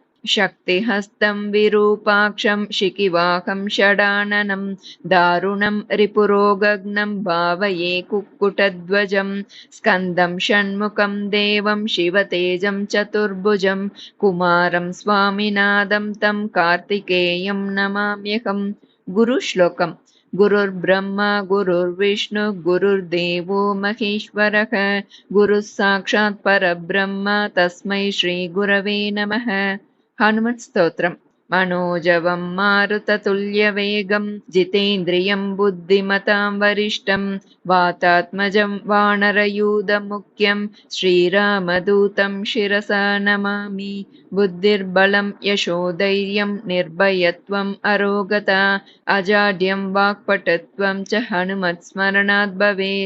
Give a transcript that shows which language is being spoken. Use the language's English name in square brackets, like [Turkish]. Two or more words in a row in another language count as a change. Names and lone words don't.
[Sanskrit] शक्तिहस्तं विरूपाक्षं शिखिवाहं षडाननं दारुणं रिपुरोगघ्नं भावये कुक्कुटध्वजं स्कन्दं षण्मुखं देवं शिवतेजं चतुर्भुजं कुमारं स्वामिनाथं तं कार्तिकेयं नमाम्यहं. [Tamil] குரு ஸ்லோகம். [Sanskrit] गुरुर् ब्रह्मा गुरुर् विष्णुः गुरुर् देवो महेश्वरः गुरुः साक्षात् परब्रह्म तस्मै श्री गुरवे नमः. [Tamil] ஹனுமத் ஸ்தோத்திரம். [Sanskrit] मनोजवं मारुततुल्यवेगं जितेन्द्रियं बुद्धिमतां वरिष्ठं वातात्मजं वानरयूथमुख्यं श्रीरामदूतं शिरसा नमामि. बुद्धिर्बलं यशोधैर्यं निर्भयत्वं अरोगता अजाड्यं वाक्पटुत्वं च हनुमत् स्मरणात् भवेत्.